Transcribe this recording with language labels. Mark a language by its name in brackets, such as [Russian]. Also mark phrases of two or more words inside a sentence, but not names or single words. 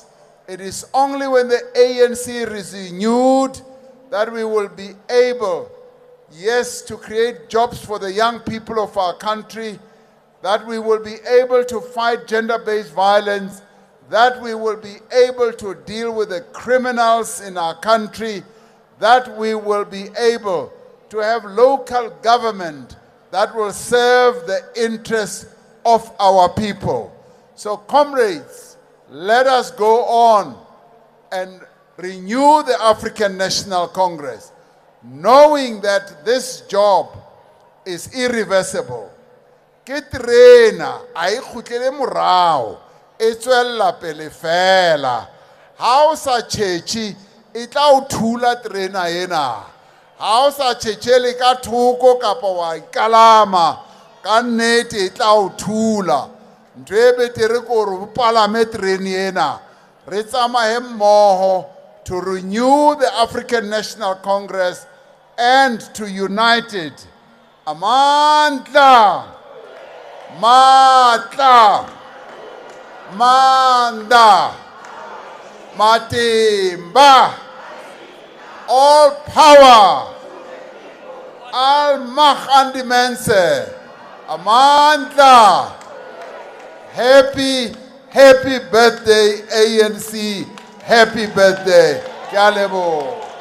[English] It is only when the ANC is renewed that we will be able, yes, to create jobs for the young people of our country, that we will be able to fight gender-based violence, that we will be able to deal with the criminals in our country, that we will be able to have local government that will serve the interests of our people. So, comrades, let us go on and renew the African National Congress, knowing that this job is irreversible. [Southern Sotho] Ke terena a e khutlele morao e tswella pele fela ha o sa tšhetše e tla o thula terena ena ha o sa tšhetšele ka thoko kapa wa ikalama ka nnete e tla o thula ntho e betere ke gore o palame terene ena re tsamaye mmogo [English] to renew the African National Congress and to unite it. Amandla, Matla, Manda, Matimba, all power, all Mach and the Mense, Amandla, happy birthday ANC, happy birthday, Kalebo.